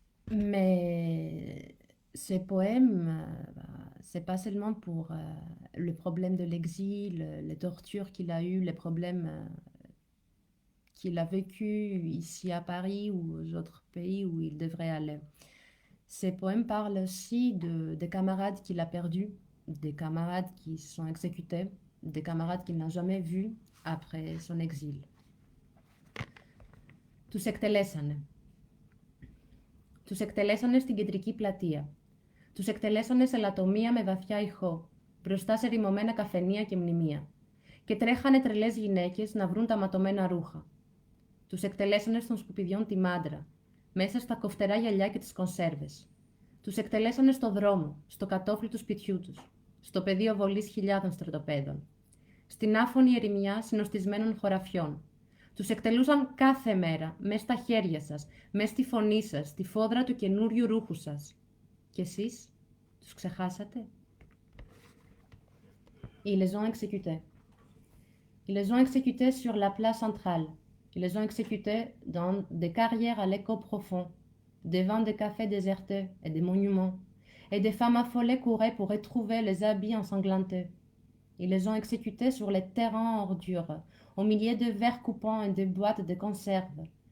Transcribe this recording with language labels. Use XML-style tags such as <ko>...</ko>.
<fr>Mais ces poèmes, c'est pas seulement pour le problème de l'exil, les tortures qu'il a eues, les problèmes qu'il a vécu ici à Paris ou aux autres pays où il devrait aller. Ces poèmes parlent aussi des camarades qu'il a perdus, des camarades qui sont exécutés, des camarades qu'il n'a jamais vus après son exil.</fr> <el>Τους εκτελέσανε. Τους εκτελέσανε στην κεντρική πλατεία. Τους εκτελέσανε σε λατομεία με βαθιά ηχό, μπροστά σε ρημωμένα καφενεία και μνημεία. Και τρέχανε τρελές γυναίκες να βρουν τα ματωμένα ρούχα. Τους εκτελέσανε στον σκουπιδιών τη μάντρα, μέσα στα κοφτερά γυαλιά και τις κονσέρβες. Τους εκτελέσανε στο δρόμο, στο κατόφλι του σπιτιού τους, στο πεδίο βολής χιλιάδων στρατοπέδων, στην άφωνη ερημιά συνοστισμένων χωραφιών. Τους εκτελούσαν κάθε μέρα, μες στα χέρια σας, μες στη φωνή σας, στη φόδρα του καινούριου ρούχου σας. Και εσείς, τους ξεχάσατε?</el> <fr>Ils les ont exécutés. Ils les ont exécutés sur la place centrale. Ils les ont exécutés dans des carrières à l'écho profond, devant des cafés désertés et des monuments, et des femmes affolées couraient pour retrouver les habits ensanglantés. Ils les ont exécutés sur les terrains en ordures, au milieu de verres coupants et de boîtes de conserve.</fr>